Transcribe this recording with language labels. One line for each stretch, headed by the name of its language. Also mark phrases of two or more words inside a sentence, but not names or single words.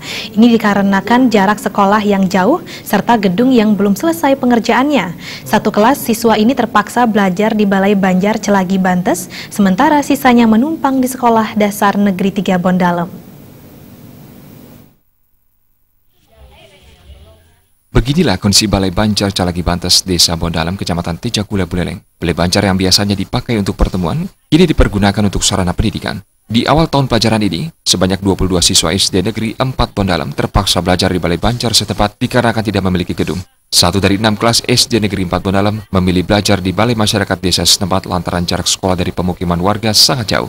Indonesian: Ini dikarenakan jarak sekolah yang jauh serta gedung yang belum selesai pengerjaannya. Satu kelas siswa ini terpaksa belajar di Balai Banjar Celagi Bantes, sementara sisanya menumpang di Sekolah Dasar Negeri 3 Bondalem. Beginilah kondisi Balai Banjar Celagi Bantes, Desa Bondalem, Kecamatan Tejakule Buleleng. Balai Banjar yang biasanya dipakai untuk pertemuan, kini dipergunakan untuk sarana pendidikan. Di awal tahun pelajaran ini, sebanyak 22 siswa SD Negeri 4 Bondalem terpaksa belajar di Balai Banjar setempat dikarenakan tidak memiliki gedung. Satu dari 6 kelas SD Negeri 4 Bondalem memilih belajar di Balai Masyarakat Desa setempat lantaran jarak sekolah dari pemukiman warga sangat jauh.